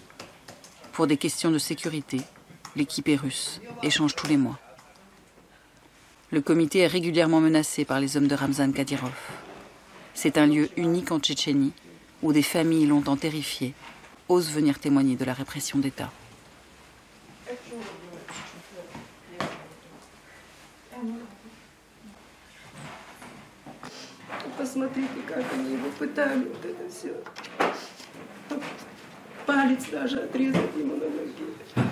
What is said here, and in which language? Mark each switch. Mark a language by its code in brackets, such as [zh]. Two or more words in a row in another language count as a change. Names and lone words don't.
[fr] Pour des questions de sécurité, l'équipe est russe et change tous les mois. Le comité est régulièrement menacé par les hommes de Ramzan Kadyrov. C'est un lieu unique en Tchétchénie où des familles longtemps terrifiées osent venir témoigner de la répression d'État. [ru] Посмотрите, как они его пытали, вот это все. Палец даже отрезать ему на ноге.